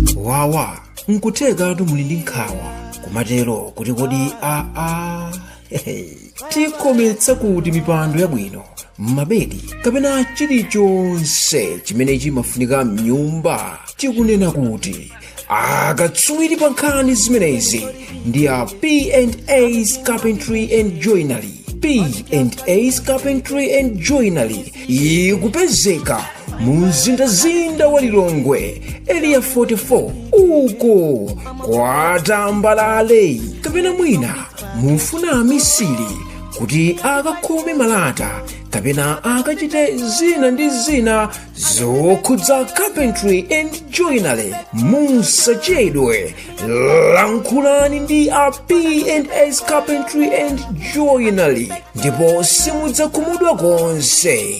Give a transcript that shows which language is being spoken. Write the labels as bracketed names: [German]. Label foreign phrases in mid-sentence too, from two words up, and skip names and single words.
[Nyanja] wawa nkuteka muli ndi nkhawa kumatero kuti kodi tikometsa kuti mipando yabwino mabedi kapena chilichonse chimene chimafunika mnyumba. Tikunena kuti akatswiri pa nkhani zimenezi ndi a P&A's Carpentry and Joinery. P&A's Carpentry and Joinery ikupezeka mumzinda wa Lilongwe area 44 uko kwa Tambalale. Kapena mwina mufuna amisiri kuti akakhome malata kapena akachite zina ndi zina zokhudza Carpentry and Joinery, musachedwe, lankhulani ndi a P&A's Carpentry and Joinery ndipo simudzakhumudwa konse.